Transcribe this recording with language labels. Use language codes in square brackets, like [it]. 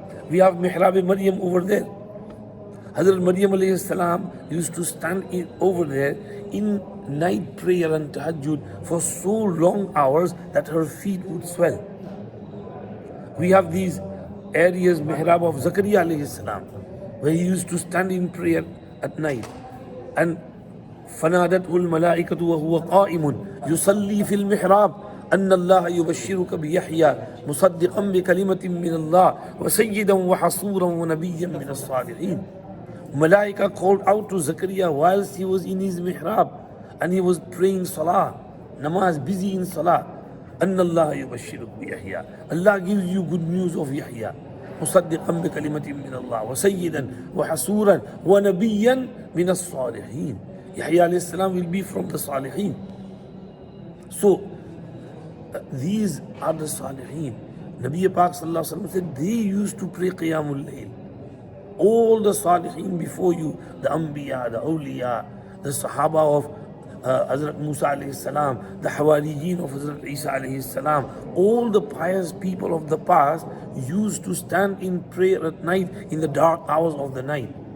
[en] We have Mihrab Maryam over there. Hazrat Maryam alayhi salam used to stand over there in night prayer and tahajjud for so long hours that her feet would swell. We have these areas, Mihrab of Zakaria alayhi salam, where he used to stand in prayer at night. And [ar] فَنَادَتْهُ الْمَلَائِكَةُ وَهُوَ قَائِمٌ يُصَلِّي فِي الْمِحْرَابِ أن الله يبشرك بيحيى مصدقا بكلمة من الله وسيدا وحصورا ونبيا من الصالحين. [en] Malaika called out to Zakaria whilst he was in his mihrab and he was praying salah, namaz, busy in salah. [ar] أن الله يبشرك بيحيى. [en] Allah gives you good news of Yahya. [ar] مصدقا بكلمة من الله وسيدا وحسورا ونبيا من الصالحين. [en] Yahya alayhi salam will be from the Salihin. So these are the Salihin. Nabi Pak sallallahu alaihi wasallam said they used to pray Qiyamul Layl. All the Salihin before you, the Anbiya, the Awliya, the Sahaba of Hazrat Musa alayhi salam, the Hawariyin of Hazrat Isa alayhi salam, all the pious people of the past used to stand in prayer at night in the dark hours of the night.